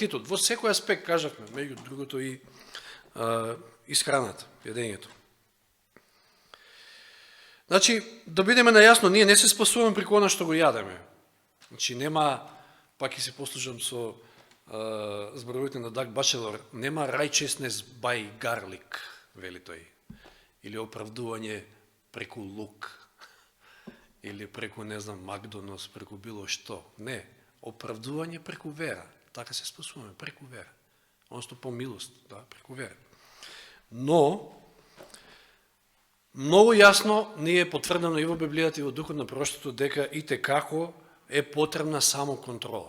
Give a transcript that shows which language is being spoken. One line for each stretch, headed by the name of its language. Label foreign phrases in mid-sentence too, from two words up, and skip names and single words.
Macedonian: Во секој аспект, кажавме, меѓу другото и исхраната, јадењето. Значи, да бидеме најасно, ние не се спасуваме преку она што го јадеме. Значи, нема, пак и се послужам со зборовите на Даг Бачелор, нема
English: righteousness by garlic,
Macedonian: вели тој. или оправдување преку лук, или преку, не знам, Макдоналдс, преку било што. Не, оправдување преку вера. Така се спасуваме, преку вера. Одnosno по милост, да, преку вера. Но, многу јасно ни е потврдено и во Библијата и во Духот на пророштвото дека и како е потребна само контрола.